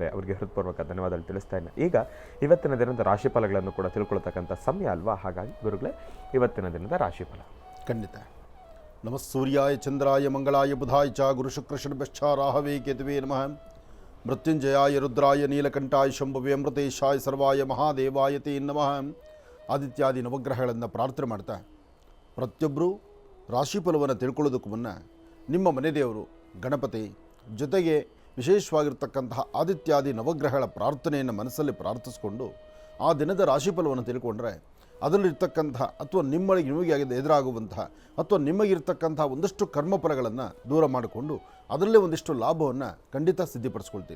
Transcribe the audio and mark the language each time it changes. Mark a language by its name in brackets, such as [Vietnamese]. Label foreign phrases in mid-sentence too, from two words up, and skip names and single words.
[Kannada] ಅವರಿಗೆ ಹೃತ್ಪೂರ್ವಕ ಧನ್ಯವಾದಗಳು ತಿಳಿಸ್ತಾ ಇದ್ದೀನಿ. ಈಗ ಇವತ್ತಿನ ದಿನದ ರಾಶಿಫಲಗಳನ್ನು ಕೂಡ ತಿಳ್ಕೊಳ್ತಕ್ಕಂಥ ಸಮಯ ಅಲ್ವಾ? ಹಾಗಾಗಿ ಗುರುಗಳೇ, ಇವತ್ತಿನ ದಿನದ ರಾಶಿಫಲ ಖಂಡಿತ. [Sanskrit] ನಮಃ ಸೂರ್ಯಾಯ ಚಂದ್ರಾಯ ಮಂಗಳಾಯ ಬುಧಾಯ ಚ ಗುರು ಶುಕ್ರ ಶನಿಭ್ಯಶ್ಚ ರಾಹವೇ ಕೇತುವೇ ನಮಃ. ಮೃತ್ಯುಂಜಯಾಯ ರುದ್ರಾಯ ನೀಲಕಂಠಾಯ ಶಂಭುವೇ ಅಮೃತೇಶಾಯ ಸರ್ವಾಯ ಮಹಾದೇವಾಯ ತೇ ನಮಃ. [Kannada] ಆದಿತ್ಯಾದಿ ನವಗ್ರಹಗಳನ್ನು ಪ್ರಾರ್ಥನೆ ಮಾಡ್ತಾ ಪ್ರತಿಯೊಬ್ಬರೂ ರಾಶಿಫಲವನ್ನು ತಿಳ್ಕೊಳ್ಳೋದಕ್ಕೂ ಮುನ್ನ ನಿಮ್ಮ ಮನೆ ದೇವರು ಗಣಪತಿ ಜೊತೆಗೆ ವಿಶೇಷವಾಗಿರ್ತಕ್ಕಂತಹ ಆದಿತ್ಯಾದಿ ನವಗ್ರಹಗಳ ಪ್ರಾರ್ಥನೆಯನ್ನು ಮನಸ್ಸಲ್ಲಿ ಪ್ರಾರ್ಥಿಸಿಕೊಂಡು ಆ ದಿನದ ರಾಶಿಫಲವನ್ನು ತಿಳ್ಕೊಂಡ್ರೆ ಅದರಲ್ಲಿರ್ತಕ್ಕಂತಹ ಅಥವಾ ನಿಮಗೆ ಎದುರಾಗುವಂತಹ ಅಥವಾ ನಿಮಗಿರ್ತಕ್ಕಂತಹ ಒಂದಷ್ಟು ಕರ್ಮಫಲಗಳನ್ನು ದೂರ ಮಾಡಿಕೊಂಡು ಅದರಲ್ಲೇ ಒಂದಿಷ್ಟು ಲಾಭವನ್ನು ಖಂಡಿತ ಸಿದ್ಧಿಪಡಿಸ್ಕೊಳ್ತೀರಿ.